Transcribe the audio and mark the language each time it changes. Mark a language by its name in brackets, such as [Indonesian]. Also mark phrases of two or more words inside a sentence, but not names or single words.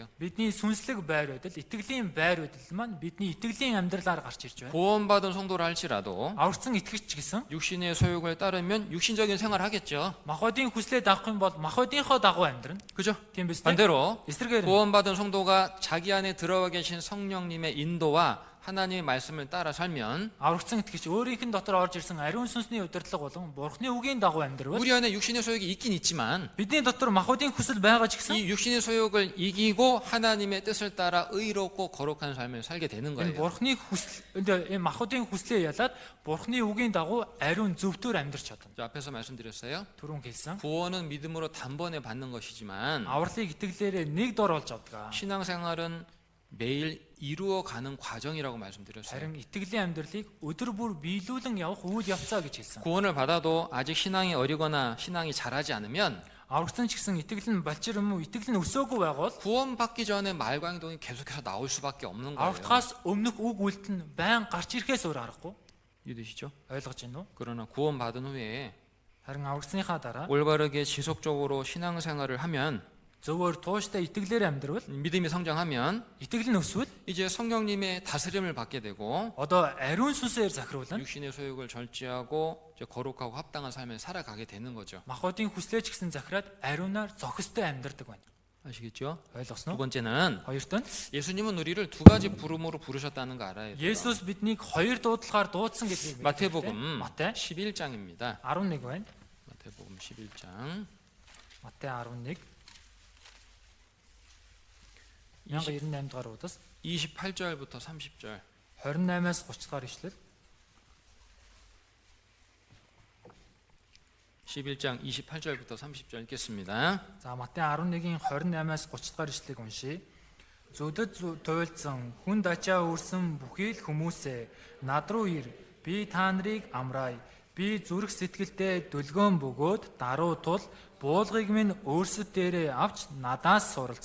[Mongolian] бидний сүнслэг байр байдал, итгэлийн байр байдал маань бидний итгэлийн амьдралаар гарч ирж байна. [Korean] 구원받은 성도라 할지라도 [Mongolian] Аврагдсан итгэгч гэсэн [Korean] 육신의 소욕을 따르면 육신적인 생활을 하겠죠. [Mongolian] махбодын хүслээ дагах юм бол махбодынхоо дагуу амьдрна. [Korean] 그죠? [Mongolian] Тийм биз дээ? [Korean] 반대로 [Mongolian] Эсрэгээр нь [Korean] 구원받은 성도가 자기 안에 들어와 계신 성령님의 인도와 하나님의 말씀을 따라 살면 [Mongolian] аврагдсан итгэгч өөрийнх нь дотор орж ирсэн ариун сүнсний удирдлага болон Бурхны үгийн дагуу амьдрал [Korean] 우리 안에 육신의 소욕이 있긴 있지만 [Mongolian] бидний дотор махбодын хүсэл байгаа ч гэсэн [Korean] 이 육신의 소욕을 이기고 하나님의 뜻을 따라 의롭고 거룩한 삶을 살게 되는 [Mongolian] энэ [Korean] 거예요. [Mongolian] Бурхны хүсэл энэ махбодын хүслээ ялаад Бурхны үгийн дагуу ариун зөвдөр амьдрч чадна. [Korean] 저 앞에서 말씀드렸어요. [Mongolian] Түрүүн хэлсэн. [Korean] 구원은 믿음으로 단번에 받는 것이지만 [Mongolian] Авралыг итгэлээрээ нэг дор олж авдаг. [Korean] 신앙생활은 매일 이루어가는 과정이라고 말씀드렸어요. [Mongolian] Харин итгэлийн амьдралыг өдөр бүр биелүүлэн явах үйл явцаа гэж хэлсэн. [Korean] 구원을 받아도 아직 신앙이 어리거나 신앙이 자라지 않으면 [Mongolian] Аврагдсан ч гэсэн итгэл нь балчир юм уу итгэл нь өсөөгүй байгаад [Korean] 구원받기 전에 말과 행동이 계속해서 나올 수밖에 없는 거예요. [Mongolian] аврагдахаас өмнөх үг үйлдэл нь байн гарч ирэхээс өөр аргагүй. [Korean] 믿으시죠? [Mongolian] ойлгож байна уу? [Korean] 그러나 구원받은 후에 [Mongolian] Харин аврагдсныхаа дараа [Korean] 올바르게 지속적으로 신앙생활을 하면 [Mongolian] зөвөр тууштай итгэлээр амьдрал [Korean] 믿음이 성장하면 [Mongolian] итгэл нь өсвөл [Korean] 이제 성령님의 다스림을 받게 되고 [Mongolian] одоо ариун сүнсээр захируулна. [Korean] 육신의 소욕을 절제하고 이제 거룩하고 합당한 삶을 살아가게 되는 거죠. [Mongolian] Махбодын хүслээч гэсэн захираад ариунаар зохистой амьдрдаг байна. [Korean] 아시겠죠? [Mongolian] Ойлгосноо? [Korean] 두 번째는 [Mongolian] Хоёрт нь [Korean] 예수님은 우리를 두 가지 부름으로 부르셨다는 거 알아야 돼요. [Mongolian] Есүс биднийг хоёр дуудлагаар дуудсан гэдгийг [Korean] 마태복음 [Mongolian] Матай [Korean] 11장입니다. [Mongolian] 11 байна. [Korean] 마태복음 11장 [Mongolian] Матай 11 1098 дугаар удас [Korean] 28절부터 30절. [Mongolian] 28-аас 30 дугаар ишлэл [Korean] 11장 28절부터 30절 읽겠습니다. [Mongolian] За Матай 11-ийн 28-аас 30 дугаар ишлэгийг уншийе. Зүдэд туйлдсан хүнд ачаа үүрсэн бүхий л хүмүүсээ над руу ир. Би та нарыг амраая. Би зүрх сэтгэлдээ дүлгөөн бөгөөд даруй тул буулгыг минь өөрсөд дээрээ авч надаас суралц.